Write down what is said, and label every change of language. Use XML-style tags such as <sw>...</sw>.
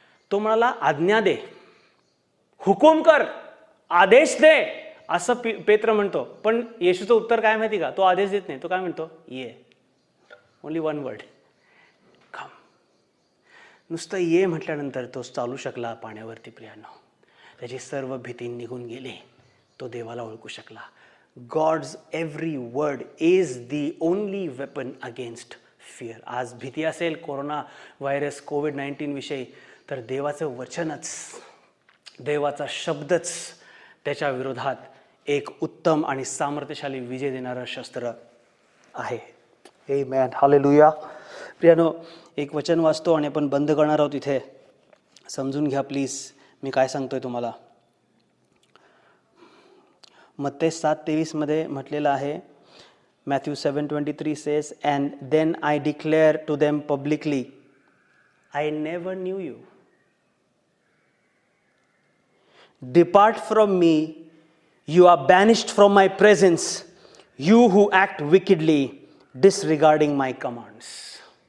<mr>तो म्हणाला आज्ञा दे, हुकूम कर, आदेश दे, असं पेत्र म्हणतो. पण येशूचं उत्तर काय माहिती का? तो आदेश देत नाही. तो काय म्हणतो? ये.</mr> <en>Only one word, come.</en> <mr>नुसतं ये म्हटल्यानंतर तो चालू शकला पाण्यावरती. प्रियांनो, त्याची सर्व भीती निघून गेली. तो देवाला ओळखू शकला.</mr> <en>God's every word is the only weapon against fear.</en> <mr>आज भीती असेल कोरोना व्हायरस कोविड-19 विषयी, तर देवाचं वचनच, देवाचा शब्दच त्याच्या विरोधात एक उत्तम आणि सामर्थ्यशाली विजय देणारं शस्त्र आहे. आमेन, हालेलुया. प्रियानो, एक वचन वाचतो आणि आपण बंद करणार आहोत इथे. समजून घ्या प्लीज मी काय सांगतोय तुम्हाला. मत्ते 7:23 मध्ये म्हटलेलं आहे,</mr> <en>Matthew 7:23 says, and then I declare to them publicly, I never knew you. Depart from me, you are banished from my presence, you who act wickedly, disregarding my commands.</en>